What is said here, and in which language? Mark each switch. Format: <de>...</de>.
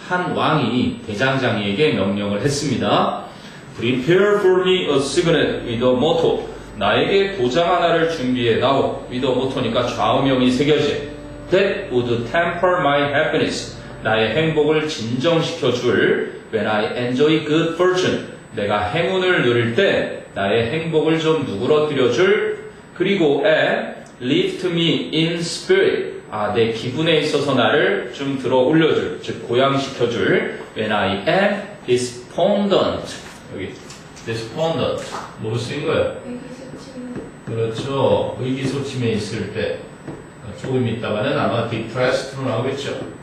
<ko>한 왕이 대장장이에게 명령을 했습니다.</ko> <en>Prepare for me a signet with a motto.</en> <ko>나에게 도장 하나를 준비해 나오.</ko> <en>with a motto</en> <ko>니까 좌우명이 새겨진.</ko> <en>That would temper my happiness.</en> <ko>나의 행복을 진정시켜 줄.</ko> <en>When I enjoy good fortune.</en> <ko>내가 행운을 누릴 때 나의 행복을 좀 누그러뜨려 줄. 그리고</ko> <en>and lift me in spirit.</en> <ko>내 기분에 있어서 나를 좀 들어 올려줄, 즉 고양시켜줄.</ko> <en>When I am despondent.</en> <ko>여기</ko> <en>despondent</en> <ko>뭐로 쓰인 거예요? 의기소침해. 그렇죠. 의기소침해 있을 때. 조금 있다가는 아마 depressed로 나오겠죠.</ko>